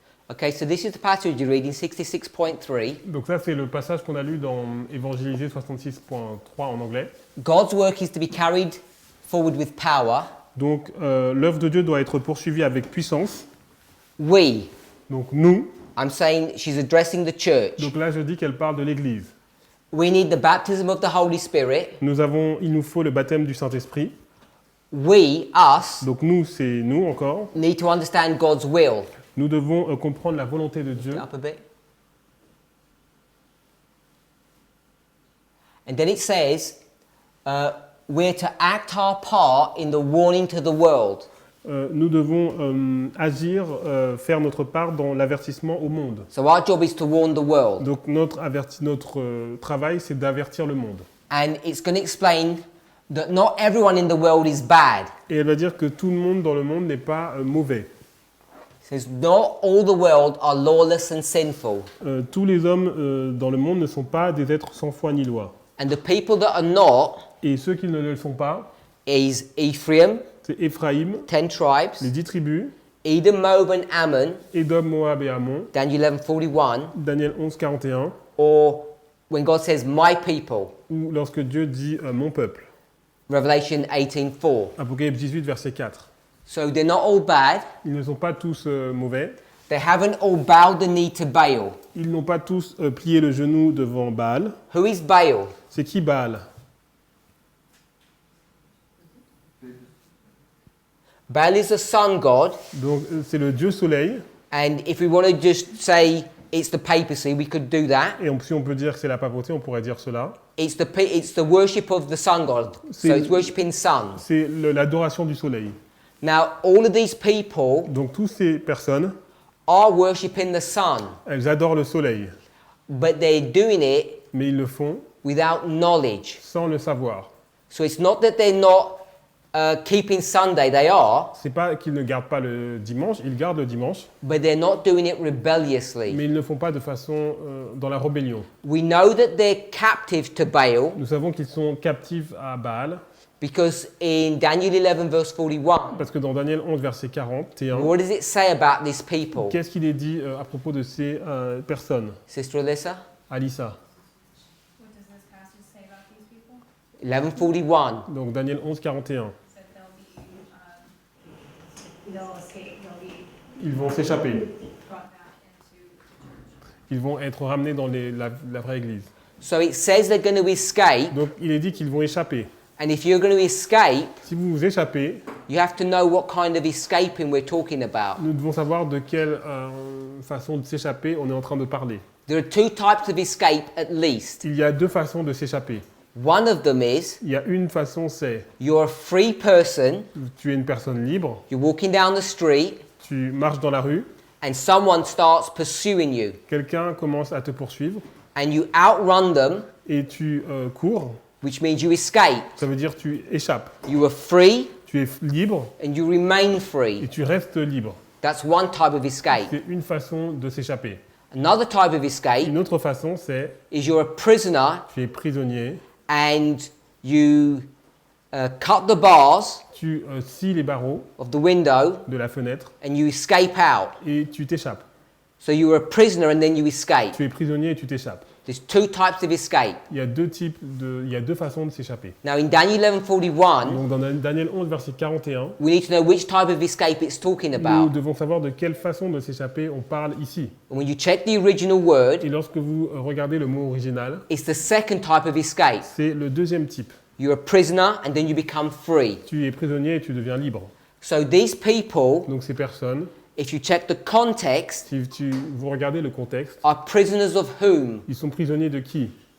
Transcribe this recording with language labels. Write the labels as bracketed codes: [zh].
[en] Okay, so this is the passage you read in 66.3. [fr] Donc ça, c'est le passage qu'on a lu dans Évangélisé 66.3 en anglais. [en] God's work is to be carried forward with power. [fr] Donc l'œuvre de Dieu doit être poursuivie avec puissance. [en] We, [fr] Donc nous, [en] I'm saying she's addressing the church. [fr] donc là je dis qu'elle parle de l'Église. [en] We need the baptism of the Holy Spirit. [fr] Il nous faut le baptême du Saint-Esprit. [en] We, us, [fr] Donc nous, c'est nous encore. [en] need to understand God's will. [fr] Nous devons comprendre la volonté de Dieu. [en] Up a bit. And then it says, we're to act our part in the warning to the world. [fr] Nous devons agir, faire notre part dans l'avertissement au monde. [en] So our job is to warn the world. [fr] Donc notre travail, c'est d'avertir le monde. [en] And it's going to explain that not everyone in the world is bad. [fr] Et elle va dire que tout le monde dans le monde n'est pas mauvais. [en] It says, not all the world are lawless and sinful. [fr] Tous les hommes dans le monde ne sont pas des êtres sans foi ni loi. [en] And the people that are not [fr] Et ceux qui ne le sont pas, [en] is Ephraim, [fr] c'est Éphraïm, [en] 10 tribes, [fr] les 10 tribus, [en] Edom, Moab and Ammon, [fr] Édom, Moab et Ammon, [en] Daniel 11:41, [fr] Daniel 11, 41, [en] or when God says my people, [fr] ou lorsque Dieu dit mon peuple. [en] Revelation 18:4. [fr] Apocalypse 18, verset 4. [en] So they're not all bad. [fr] Ils ne sont pas tous mauvais. [en] They haven't all bowed the knee to Baal. [fr] Ils n'ont pas tous plié le genou devant Baal. [en] Who is Baal? [fr] C'est qui Baal? [en] Baal is the sun god, [fr] Donc c'est le dieu soleil. [en] and if we want to just say it's the papacy, we could do that. [fr] Et si on peut dire que c'est la papauté, on pourrait dire cela. [en] It's the worship of the sun god. So [fr] C'est- [en] it's worshiping sun. [fr] C'est l'adoration du soleil. [en] Now all of these people [fr] Donc toutes ces personnes, [en] are worshiping the sun, [fr] elles adorent le soleil. [en] but they're doing it [fr] Mais ils le font [en] without knowledge. [fr] sans le savoir. [en] So it's not that they're not keeping Sunday, they are, [fr] C'est pas qu'ils ne gardent pas le dimanche, ils gardent le dimanche, [en] but they're not doing it rebelliously. [fr] mais ils ne le font pas de façon dans la rébellion. [en] We know that they're captive to Baal [fr] Nous savons qu'ils sont captifs à Baal, [en] because in Daniel 11 verse 41, [fr] parce que dans Daniel 11, verset 41, [en] what does it say about these people? [fr] qu'est-ce qu'il est dit à propos de ces personnes? [en] Sister Alyssa? [fr] Alissa. [en] What does this passage say about these people? 11:41. [fr] Donc Daniel 11, 41. [en] That they'll escape, they'll be [fr] Ils vont s'échapper. [en] brought back into the church. [fr] Ils vont être ramenés dans la vraie église. [en] So it says they're going to escape, [fr] Donc il est dit qu'ils vont échapper. [en] and if you're going to escape, [fr] Si vous vous échappez, [en] you have to know what kind of escaping we're talking about. [fr] nous devons savoir de quelle façon de s'échapper on est en train de parler. [en] There are two types of escape at least. [fr] Il y a deux façons de s'échapper. [en] One of them is [fr] Il y a une façon, c'est [en] you're a free person, [fr] tu es une personne libre, [en] you're walking down the street, [fr] tu marches dans la rue, [en] and someone starts pursuing you, [fr] quelqu'un commence à te poursuivre [en] and you outrun them, [fr] et tu cours, [en] which means you escape. [fr] ça veut dire tu échappes. [en] You are free, [fr] Tu es libre [en] and you remain [fr] et [en] free. [fr] tu restes libre. [en] That's one type of escape. [fr] C'est une façon de s'échapper. [en] Another type of escape [fr] Une autre façon, c'est [en] is you're a prisoner, [fr] tu es prisonnier, [en] and you cut the bars [fr] tu scies les barreaux [en] of the window, [fr] de la fenêtre [en] and you escape out. [fr] et tu t'échappes. [en] So you're a prisoner, and then you escape. [fr] Tu es prisonnier et tu t'échappes. [en] There's two types of escape. [fr] Il y a deux façons de s'échapper. [en] Now in Daniel 11:41, [fr] Donc dans Daniel 11, verset 41, [en] we need to know which type of escape it's talking [fr] nous [en] about. [fr] devons savoir de quelle façon de s'échapper on parle ici. [en] And when you check the original word, [fr] Et lorsque vous regardez le mot original, [en] it's the second type of escape. [fr] c'est le deuxième type. [en] You're a prisoner and then you become free. [fr] Tu es prisonnier et tu deviens libre. [en] So these people, [fr] Donc ces personnes, [en] if you check the context, [fr] si vous regardez le contexte, [en] are prisoners of whom? [fr] ils sont prisonniers de qui?